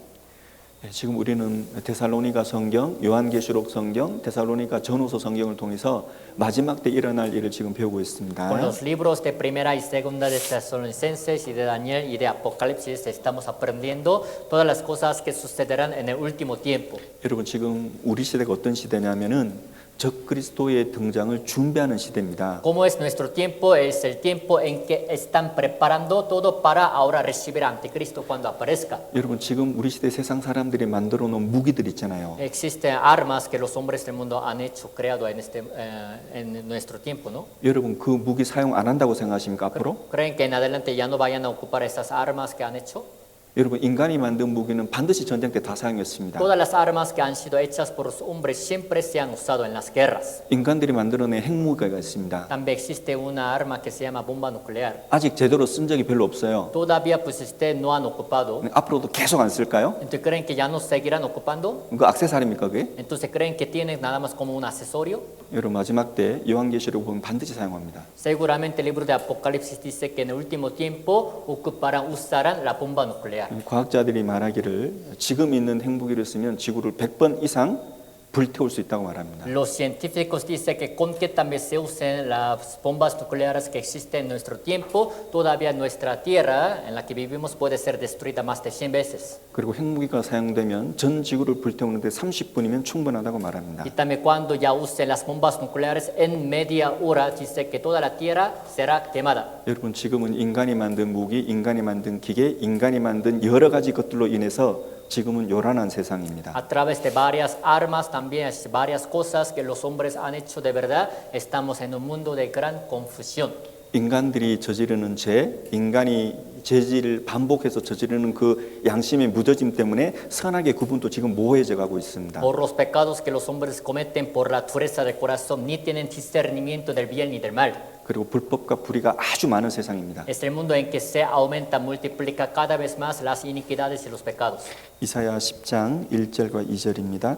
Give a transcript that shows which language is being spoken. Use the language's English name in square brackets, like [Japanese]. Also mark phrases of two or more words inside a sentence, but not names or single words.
[Korean] 지금 우리는 데살로니가 성경, 요한계시록 성경, 데살로니가 전후서 성경을 통해서 마지막 때 일어날 일을 지금 배우고 있습니다. [Spanish] Con los libros de Primera y Segunda de Tesalonicenses y de Daniel y de Apocalipsis estamos aprendiendo todas las cosas que sucederán en el último tiempo. [Korean] 여러분 지금 우리 시대가 어떤 시대냐면은 적그리스도의 등장을 준비하는 시대입니다. [Spanish] ¿Cómo es nuestro tiempo? Es el tiempo en que están preparando todo para ahora recibir a Anticristo cuando aparezca. [Korean] 여러분 지금 우리 시대 세상 사람들이 만들어 놓은 무기들 있잖아요. [Spanish] Existen armas que los hombres del mundo han hecho, creado en nuestro tiempo, ¿no? [Korean] 여러분 그 무기 사용 안 한다고 생각하십니까 앞으로? [Spanish] ¿Creen que en adelante ya no vayan a ocupar esas armas que han hecho? [Korean] 여러분 인간이 만든 무기는 반드시 전쟁 때 다 사용했습니다. [Spanish] Todas las armas que han sido hechas por los hombres siempre se han usado en las guerras. [Korean] 인간들이 만들어낸 핵무기가 있습니다. [Spanish] También existe una arma que se llama bomba nuclear. [Korean] 아직 제대로 쓴 적이 별로 없어요. [Spanish] Todavía pues no han ocupado. [Korean] 앞으로도 계속 안 쓸까요? [Spanish] Entonces creen que ya no seguirán ocupando. [Korean] 그 액세서리입니까 그게? [Spanish] Entonces creen que tienen nada más como un accesorio. [Korean] 여러분 마지막 때 요한계시록 보면 반드시 사용합니다. [Spanish] Seguramente el libro de Apocalipsis dice que en el último tiempo usarán la bomba nuclear. [Korean] 과학자들이 말하기를 지금 있는 핵무기를 쓰면 지구를 100번 이상 불태울 수 있다고 말합니다. [Spanish] Los científicos dicen que con que también se usen las bombas nucleares que existen en nuestro tiempo, todavía nuestra tierra en la que vivimos puede ser destruida más de 100 veces. [Korean] 그리고 핵무기가 사용되면 전 지구를 불태우는데 30분이면 충분하다고 말합니다. [Spanish] Y también cuando ya usen las bombas nucleares en media hora, dice que toda la tierra será quemada. [Korean] 여러분 지금은 인간이 만든 무기, 인간이 만든 기계, 인간이 만든 여러 가지 것들로 인해서 지금은 요란한 세상입니다. [Spanish] A través de varias armas, también varias cosas que los hombres han hecho de verdad, estamos en un mundo de gran confusión. [Korean] 인간들이 저지르는 죄, 인간이 죄질을 반복해서 저지르는 그 양심의 무뎌짐 때문에 선악의 구분도 지금 모호해져 가고 있습니다. [Spanish] Por los pecados que los hombres cometen por la dureza del corazón, ni tienen discernimiento del bien ni del mal. [Korean] 그리고 불법과 불의가 아주 많은 세상입니다. [Spanish] Es el mundo en que se aumenta, multiplica cada vez más las iniquidades y los pecados. [Korean] 이사야 10장 1절과 2절입니다.